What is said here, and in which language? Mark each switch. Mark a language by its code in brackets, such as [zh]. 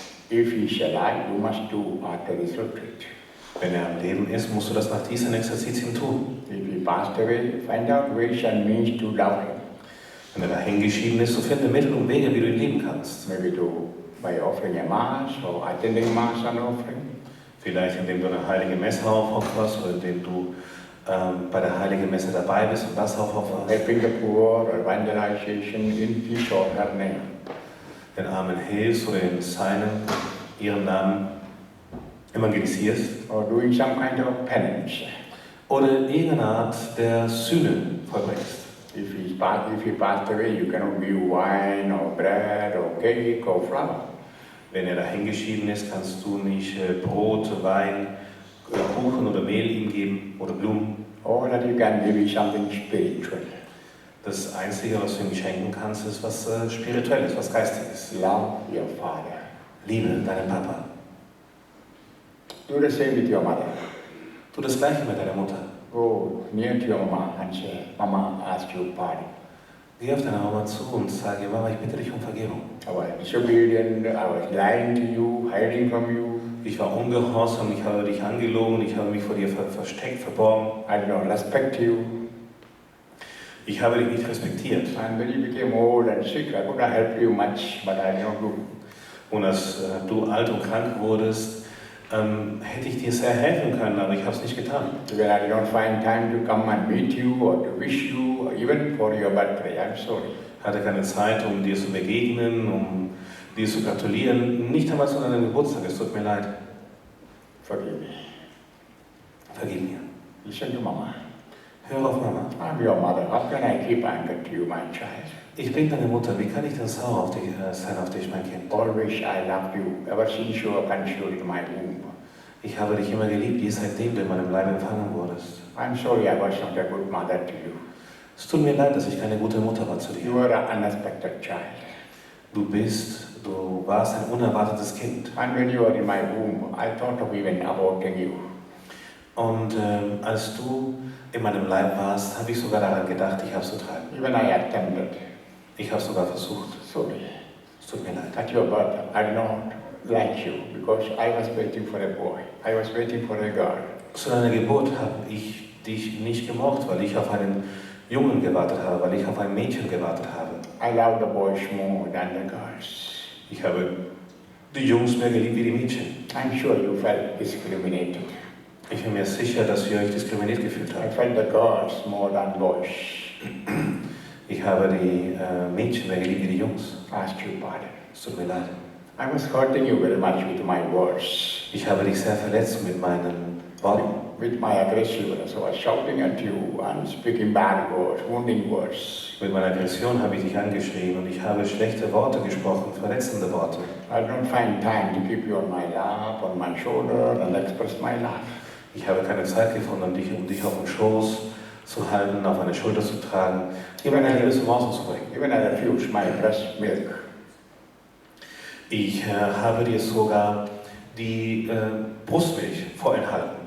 [en] If he is alive, you must do after this retreat. [de] Wenn er am Leben ist, musst du das nach diesen Exerzitien tun. [en] If he passed away, find out ways and means to love him. [de] Wenn er dahingeschieden ist, so finde Mittel und Wege, wie du ihn lieben kannst. [en] Maybe by offering a mass or attending mass and offering. [de] Vielleicht indem du eine heilige Messe aufopferst oder indem du bei der heiligen Messe dabei bist und das aufopferst. [en] Helping the poor or evangelization in his or her name. [de] Den Armen hilfst oder in ihrem Namen evangelisierst. [en] Or doing some kind of penance. [de] Oder irgendeine Art der Sühne vollbringst. [en] If he passed away, you cannot give wine or bread or cake or flour. [de] Wenn er dahingeschieden ist, kannst du nicht Brot, Wein, Kuchen oder Mehl ihm geben oder Blumen. [en] All that you can give is something spiritual. [de] Das Einzige, was du ihm schenken kannst, ist was Spirituelles, was Geistiges. [en] Love your father. [de] Liebe deinen Papa. [en] Do the same with your mother. [de] Tu das Gleiche mit deiner Mutter. [en] Go near to your mama and say, Mama asked you pardon. [de] Geh auf deine Mama zu und sage, Mama, ich bitte dich um Vergebung. [en] I was disobedient, I was lying to you, hiding from you. [de] Ich war ungehorsam, ich habe dich angelogen, ich habe mich vor dir versteckt, verborgen. [en] I did not respect you. [de] Ich habe dich nicht respektiert. [en] And when you became old and sick, I could not help you much, but I did not do. [de] Und als du alt und krank wurdest, hätte ich dir sehr helfen können, aber ich habe es nicht getan. [en] When I did not find time to come and meet you or to wish you, or even for your birthday, I'm sorry. [de] Ich hatte keine Zeit, um dir zu begegnen, um dir zu gratulieren. Nicht einmal zu deinem Geburtstag, es tut mir leid. [en] Forgive me. [de] Vergib mir. [en] Listen to Mama. [de] Hör auf, Mama. [en] I'm your mother. How can I keep anger to you, my child? [de] Ich bin deine Mutter. Wie kann ich denn sauer auf dich sein, auf dich, mein Kind? [en] Always I loved you, ever since you were conceived in my womb. [de] Ich habe dich immer geliebt, je seitdem du in meinem Leib empfangen wurdest. [en] I'm sorry I was not a good mother to you. [de] Es tut mir leid, dass ich keine gute Mutter war zu dir. [en] You were an unexpected child. [de] Du warst ein unerwartetes Kind. [en] And when you were in my womb, I thought of even aborting you. [de] Und als du in meinem Leib warst, habe ich sogar daran gedacht, dich abzutreiben. [en] Even I attempted. [de] Ich habe sogar versucht. [en] Sorry. [de] Es tut mir leid. [en] At your birth, I did not like you because I was waiting for a boy. I was waiting for a girl. [de] Zu deiner Geburt habe ich dich nicht gemocht, weil ich auf einen Jungen gewartet habe, weil ich auf ein Mädchen gewartet habe. [en] I love the boys more than the girls. [de] Ich habe die Jungs mehr geliebt wie die Mädchen. [en] I'm sure you felt discriminated. [de] Ich bin mir sicher, dass ihr euch diskriminiert gefühlt [en] I [de] habt. [en] felt the girls more than boys. [de] Ich habe die Mädchen mehr geliebt wie die Jungs. [en] Asked you pardon. [de] Es tut mir leid. [en] I was hurting you very much with my words, [de] Ich habe dich sehr verletzt mit meinen Worten. [en] with my aggressiveness. I was shouting at you and speaking bad words, wounding words. [de] Mit meiner Aggression habe ich dich angeschrien und ich habe schlechte Worte gesprochen, verletzende Worte. [en] I don't find time to keep you on my lap, on my shoulder, and express my love. [de] Ich habe keine Zeit gefunden, um dich auf den Schoß zu halten, auf meine Schulter zu tragen, dir meine Liebe zum Ausdruck zu bringen. [en] Even I refused my breast milk. [de] Ich habe dir sogar die Brustmilch vorenthalten.